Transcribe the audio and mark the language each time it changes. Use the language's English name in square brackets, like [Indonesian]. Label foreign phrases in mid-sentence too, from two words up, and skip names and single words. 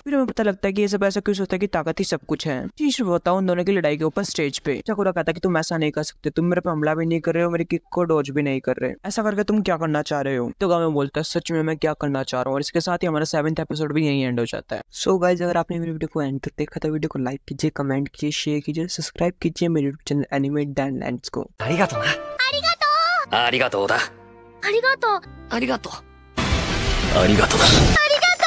[Hindi] फिर हमें पता लगता है कि ये सब ऐसा क्यों सोचता है कि ताकत ही सब कुछ है। चीज बताओ उन दोनों की लड़ाई के ऊपर स्टेज पे साकुरा कहता है कि तुम ऐसा नहीं कर सकते, तुम मेरे पे हमला भी नहीं कर रहे हो, मेरी किक को डॉज भी नहीं कर रहे, ऐसा करके तुम क्या करना चाह रहे हो। तोगामे बोलता है सच में मैं क्या करना चाह रहा हूँ। और इसके साथ ही हमारा 7th एपिसोड भी यही एंड हो जाता है। सो गाइस अगर आपने मेरी वीडियो को एंड तक देखा तो वीडियो को लाइक कीजिए, कमेंट कीजिए, शेयर कीजिए, सब्सक्राइब कीजिए मेरे यूट्यूब चैनल एनिमे डैन लैंड्स को। [Japanese] ありがとうな。ありがとうありがとうだ。ありがとうありがとう。ありがとうだ。